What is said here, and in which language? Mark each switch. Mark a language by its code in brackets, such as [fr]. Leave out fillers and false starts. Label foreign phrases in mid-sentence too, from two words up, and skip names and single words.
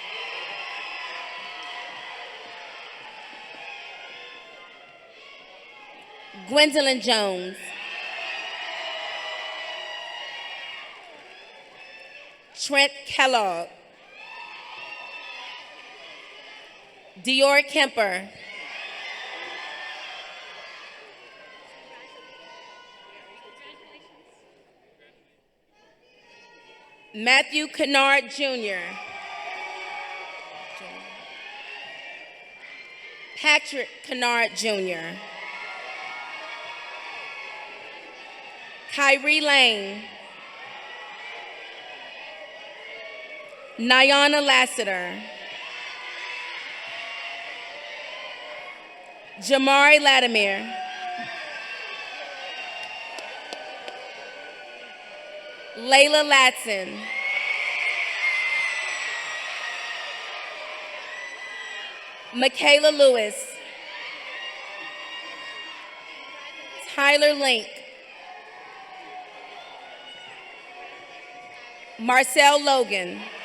[en] Gwendolyn Jones. Trent Kellogg. Dior Kemper. Matthew Kennard Jr. Patrick Kennard Jr. Kyrie Lane. Nyana Lassiter. Jamari Latimer. Layla Latson. Michaela Lewis. Tyler Link. Marcel Logan.